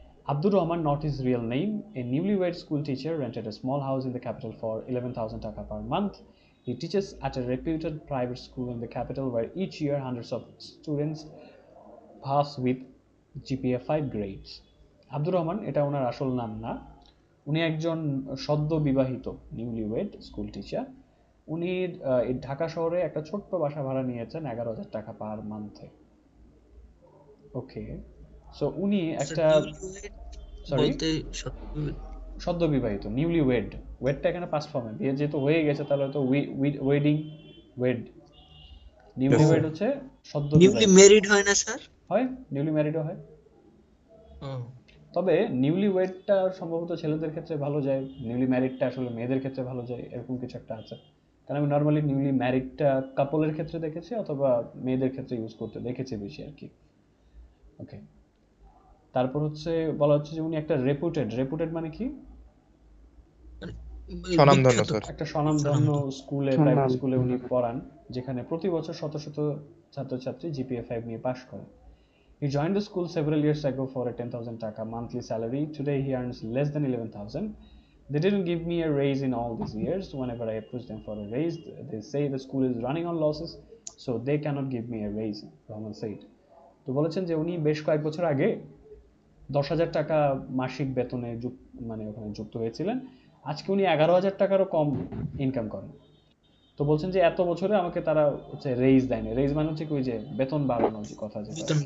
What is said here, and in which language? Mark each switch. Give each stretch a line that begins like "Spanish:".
English: Abdur Rahman, not his real name, a newlywed school teacher, rented a small house in the capital for 11,000 taka per month. He teaches at a reputed private school in the capital where each year hundreds of students pass with GPA 5 grades.
Bangla: Abdur Rahman, এটা ওনার আসল নাম না, উনি একজন সদ্য বিবাহিত নিউলিওয়েড school teacher. উনি এই ঢাকা শহরে একটা ছোট্ট বাসা ভাড়া নিয়েছেন 11,000 টাকা পার মান্থে। ওকে, সো উনি একটা সরি বলতে সদ্য বিবাহিত, নিউলি ওয়েড, ওয়েডটা এখানে পাস্ট ফর্মে, বিয়ে যেহেতু হয়ে গেছে তাহলে হয়তো ওয়েডিং ওয়েড, নিউলি ওয়েড হচ্ছে সদ্য নিউলি বিবাহিত। ম্যারিড হয় না স্যার? হয়, নিউলি ম্যারিডও হয়, তবে নিউলি ওয়েডটা সম্ভবত ছেলেদের ক্ষেত্রে ভালো যায়, নিউলি ম্যারিডটা আসলে মেয়েদের ক্ষেত্রে ভালো যায়, এরকম কিছু একটা আছে। কারণ আমি নর্মালি নিউলি ম্যারিডটা কাপলের ক্ষেত্রে দেখেছি অথবা মেয়েদের ক্ষেত্রে ইউজ করতে দেখেছি বেশি আর কি। ওকে, তারপর হচ্ছে বলা হচ্ছে যে উনি একটা রেপুটেড মানে কি, স্বনামধন্য, স্যার। একটা স্বনামধন্য স্কুলে, প্রাইভেট স্কুলে উনি পড়ান, যেখানে প্রতি বছর শত শত ছাত্রছাত্রী জিপিএ 5 নিয়ে পাশ করে।
English: He joined the school several years ago for a 10,000 taka monthly salary. Today he earns less than 11,000. They didn't give me a raise in all these years. Whenever I approach them for a raise, they say the school is running on losses, so they cannot give me a raise, Rahman said.
Bangla: তো বলেছেন যে উনি বেশ কয়েক বছর আগে 10,000 টাকা মাসিক বেতনে মানে ওখানে যুক্ত হয়েছিলেন, আজকে উনি 11,000 টাকারও কম ইনকাম করেন। তো বলছেন যে এত বছরে আমাকে তারা হচ্ছে রেইজ দেয়নি, রেইজ মানে হচ্ছে কি ওই যে বেতন বাড়ানোর যে কথা, যেটা